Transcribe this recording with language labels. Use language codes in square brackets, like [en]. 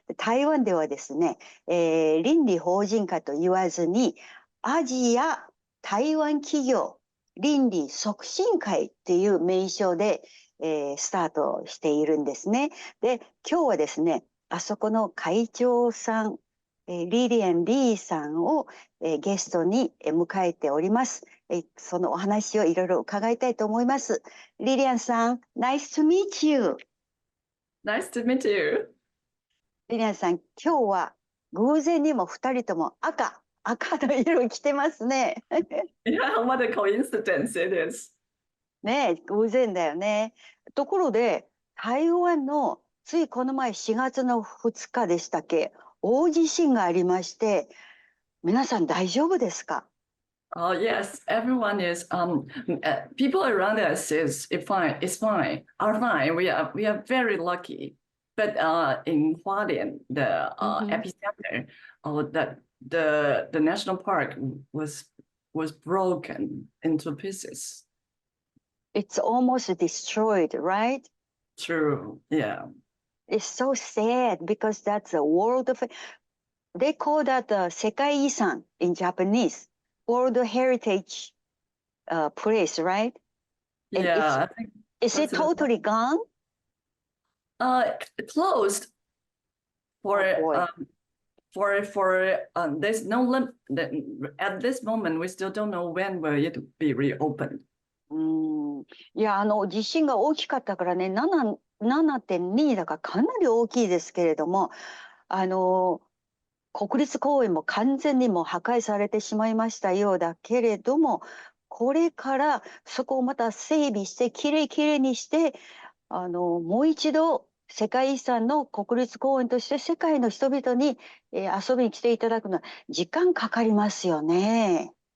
[ja] 台湾ではですね、倫理法人会と言わずに、アジア台湾企業倫理促進会っていう名称で、スタートしているんですね。で、今日はですね、あそこの会長さん、リリアン・リーさんを、ゲストに迎えております。そのお話をいろいろ伺いたいと思います。 [en] リリアンさん、Nice to meet you. Nice to meet you. [ja] リリアンさん、今日は偶然にも2人とも赤の色を着てますね。 [en] Yeah, what a coincidence it is. [ja] ねえ、偶然だよね。ところで、台湾のついこの前4月の2日でしたっけ、大地震がありまして、皆さん大丈夫ですか？ [en] Oh yes, everyone is people around us is it's fine, are fine. We are very lucky. But in Hualien, the epicenter of the national park was broken into pieces. It's almost destroyed, right? True, yeah. It's so sad because that's a world of, they call that 世界遺産 in Japanese, World Heritage place, right? And Yeah, I think is it totally gone? Closed for Oh, there's no limit at this moment. We still don't know when will it be reopened. [ja] いや、地震が大きかったからね、7.2だからかなり大きいですけれども、国立公園も完全にもう破壊されてしまいましたようだけれども、これからそこをまた整備してきれいにして、もう一度世界遺産の国立公園として世界の人々に、遊びに来ていただくのは時間かかりますよね。